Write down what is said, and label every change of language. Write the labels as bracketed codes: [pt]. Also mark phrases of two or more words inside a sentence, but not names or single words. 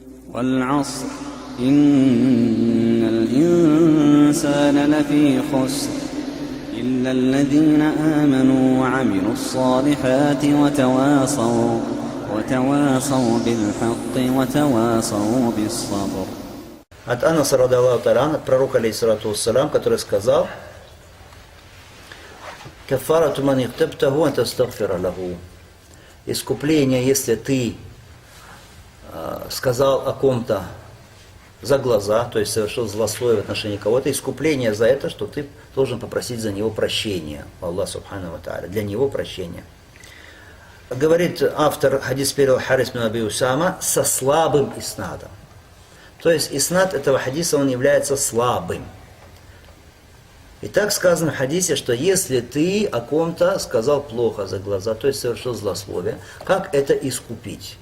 [ar] والعصر إن الإنسان لفي خسر إلا الذين آمنوا وعملوا الصالحات وتواصوا بالحق وتواصوا بالصبر. [ru] От Анаса [ar] رضي الله تعالى, [ru] от пророка [ar] عليه الصلاة والسلام, [ru] который сказал: [ar] «كفارة من اغتبته أن تستغفر له». [ru] Искупление, если ты сказал о ком-то за глаза, то есть совершил злословие в отношении кого-то, искупление за это, что ты должен попросить за него прощения. [ar] الله سبحانه وتعالى, [ru] для него прощения. Говорит автор, хадис перевел Харис бин Аби Усама, со слабым иснадом. То есть иснад этого хадиса, он является слабым. И так сказано в хадисе, что если ты о ком-то сказал плохо за глаза, то есть совершил злословие, как это искупить?